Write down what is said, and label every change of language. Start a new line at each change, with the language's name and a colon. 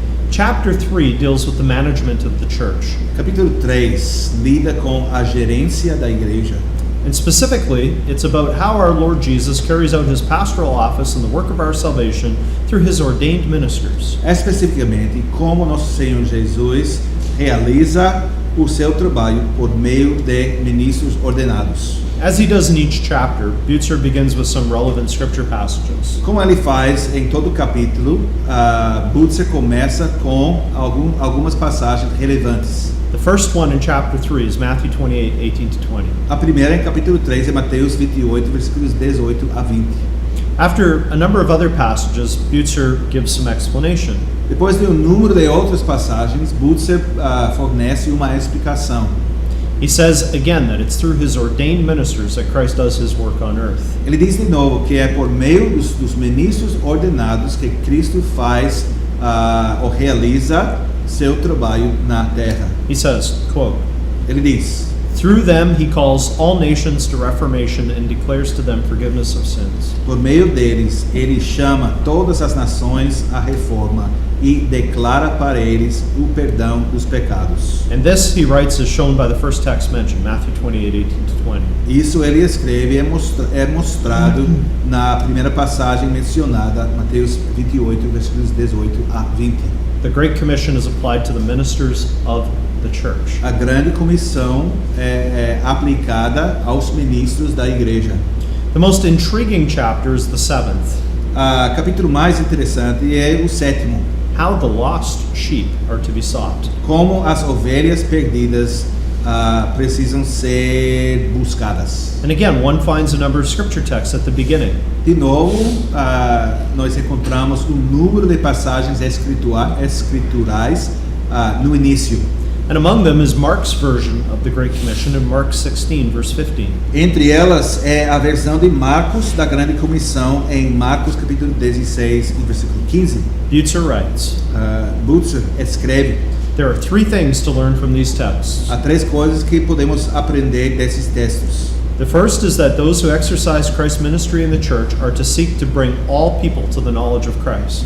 English: Chapter 3 deals with the management of the church.
Portuguese: Capítulo 3 lida com a gerência da igreja.
English: And specifically, it's about how our Lord Jesus carries out his pastoral office and the work of our salvation through his ordained ministers.
Portuguese: Especificamente, como nosso Senhor Jesus realiza o seu trabalho por meio de ministros ordenados.
English: As he does in each chapter, Butzer begins with some relevant scripture passages.
Portuguese: Como ele faz em todo capítulo, Butzer começa com algumas passagens relevantes.
English: The first one in chapter 3 is Matthew 28, 18 to 20.
Portuguese: A primeira em capítulo 3 é Mateus 28, versículos 18 a 20.
English: After a number of other passages, Butzer gives some explanation.
Portuguese: Depois de número de outras passagens, Butzer fornece uma explicação.
English: He says again that it's through his ordained ministers that Christ does his work on earth.
Portuguese: Ele diz de novo que é por meio dos ministros ordenados que Cristo faz ou realiza seu trabalho na terra.
English: He says, quote,
Portuguese: Ele diz:
English: through them he calls all nations to reformation and declares to them forgiveness of sins.
Portuguese: por meio deles, ele chama todas as nações à reforma e declara para eles o perdão dos pecados.
English: And this, he writes, is shown by the first text mentioned, Matthew 28, 18-20.
Portuguese: Isso ele escreve é mostrado na primeira passagem mencionada, Mateus 28, versículos 18 a 20.
English: The Great Commission is applied to the ministers of the church.
Portuguese: A grande comissão é aplicada aos ministros da igreja.
English: The most intriguing chapter is the 7th,
Portuguese: O capítulo mais interessante é o 7º,
English: how the lost sheep are to be sought.
Portuguese: como as ovelhas perdidas precisam ser buscadas.
English: And again, one finds a number of scripture texts at the beginning.
Portuguese: De novo, nós encontramos um número de passagens escriturais no início.
English: And among them is Mark's version of the Great Commission in Mark 16, verse 15.
Portuguese: Entre elas é a versão de Marcos da Grande Comissão em Marcos capítulo 16 e versículo 15.
English: Butzer writes,
Portuguese: Butzer escreve:
English: there are three things to learn from these texts.
Portuguese: há três coisas que podemos aprender desses textos.
English: The first is that those who exercise Christ's ministry in the church are to seek to bring all people to the knowledge of Christ.